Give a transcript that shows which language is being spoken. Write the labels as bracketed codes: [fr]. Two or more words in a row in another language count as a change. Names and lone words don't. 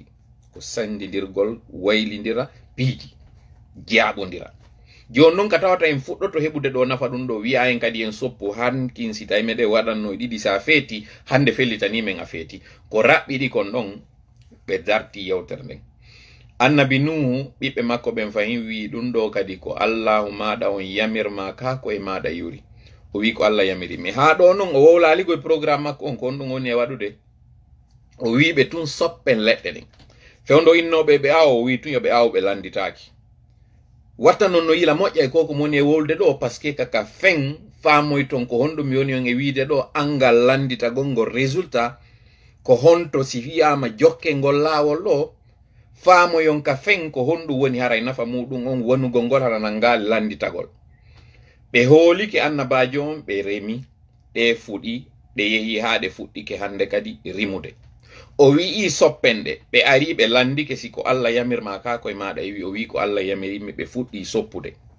[ff] ko sandidirgol waylidira piiji jaaɓodira joni noon ka tawata en fuɗɗoto heɓude ɗo nafa ɗum ɗo wi'a en kadi en soppu hankin si tawi meɗe waɗanno 2 sa feeti hande fellitanimen a feeti ko raɓɓiɗi kon ɗon ɓe darti yewtere nden annabi Nuhu ɓiɓɓe makko ɓen fayin wi ɗum ɗo kadi ko Allahu maɗa on yamirma kako e maɗa yuri o wi ko Allah yamirimi ha ɗo noon o wowlaligoye programme makko on ko on ɗum woni e waɗude o wiɓe tun soppen leɗɗe ɗen fewndo innoɓe ɓe awo o wi tun yoɓe awo ɓe landitaki watta noon no yila moƴƴa e koko moni e wolde ɗo par ce que kaka fen famoy ton ko honɗum yoni on e wiide ɗo angal landitagol ngol résultat ko honto si wiyama jokke ngol laawol ɗo faamoyon ka fen ko honɗum woni haray nafa muɗum on wonugol ngol hara nangali landitagol ɓe hoolike annabajo on ɓe remi ɗe fuɗi ɗe yehi ha ɗe fuɗɗike hande kadi rimude o wi'i soppenɗe ɓe ari ɓe landike siko Allah yamirma ka koye maɗa wi o wi ko Allah yamirimi ɓe fuɗɗi soppude